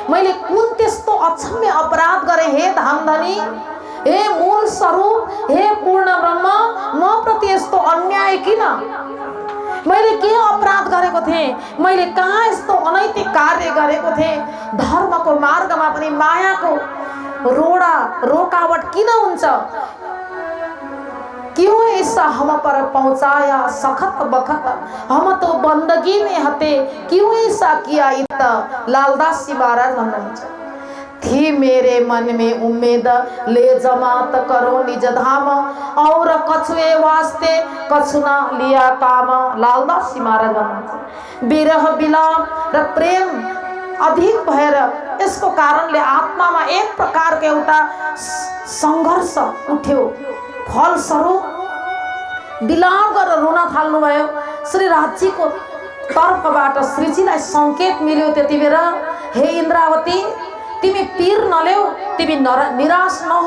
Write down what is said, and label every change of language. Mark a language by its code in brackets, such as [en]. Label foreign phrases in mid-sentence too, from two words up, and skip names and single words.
[ne] मैले कुन त्यस्तो अक्षम्य अपराध गरेँ हे धामधनी, हे मूल स्वरूप, हे पूर्ण ब्रह्म, म प्रति यस्तो अन्याय किन? मैले के अपराध गरेको थिएँ? मैले कहाँ यस्तो अनैतिक कार्य गरेको थिएँ? धर्मको मार्गमा पनि मायाको रोकावट किन हुन्छ? [hi] क्यों ऐसा हम पर पहुँचाया सखत बखत, हम तो बंदगी में हते, क्यों ऐसा किया? इत लालदास जी महाराज भन्नुहुन्छ, थी मेरे मन में उम्मीद ले जमात करो निज धाम, और कछुए वास्ते कछुना लिया काम। [ne] लालदास जी महाराज भन्नुहुन्छ विरह विलाप र प्रेम अधिक भएर यसको कारणले आत्मामा एक प्रकारको एउटा संघर्ष उठ्यो। फलस्वरूप विलाप गरेर रुन थाल्नुभयो। श्री राज्यको तर्फबाट श्रीजीलाई संकेत मिल्यो त्यति बेला, हे इन्द्रावती तिमी पीर नलेऊ, तिमी निराश नहो।